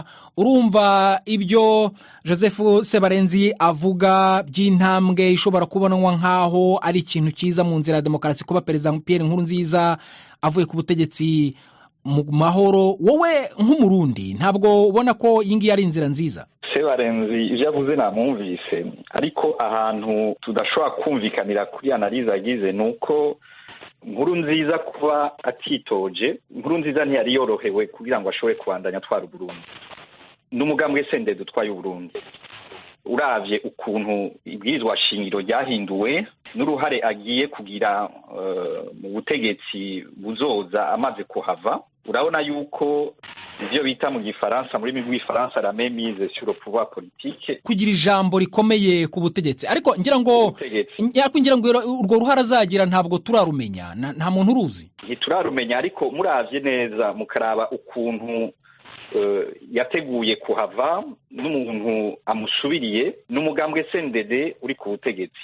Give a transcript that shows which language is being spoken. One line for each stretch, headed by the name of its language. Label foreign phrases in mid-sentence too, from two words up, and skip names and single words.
Kinyarwanda: Urumva ibyo Joseph Sebarenzi avuga by'intambwe ishobora kubonwa nkaho ari ikintu cyiza mu nzira ya demokarasi, kuba Perezida Pierre Nkurunziza avuye ku butegetsi mu mahoro. Wowe nk'umurundi ntabwo ubona ko iyi ngiyi ari inzira nziza? Sebarenzi ibyo avuze namwumvise, ariko ahantu tudashobora kumvikanira kuri analize agize nuko Nkurunziza kuba atitoje, Nkurunziza ntiyari yorohewe kugira ngo ashobore kubandanya atwara Uburundi.
Rundi: N'umugambwe SNDD utwaye Uburundi, uravye ukuntu ibwirizwa shingiro ryahinduwe n'uruhare agiye kugira mu butegetsi buzoza amaze kuhava, urabona yuko ivyo bita mu Gifaransa, muri rw'Ifaransa
French: la mainmise sur le pouvoir politique,
Kinyarwanda: kugira ijambo rikomeye ku butegetsi. Ariko ngira ngo urwo ruhara azagira ntabwo turarumenya, nta muntu uruzi.
Rundi: Ntiturarumenya, ariko muravye neza mukaraba ukuntu yateguye kuhava n'umuntu amusubiriye n'umugambwe SNDD uri ku butegetsi.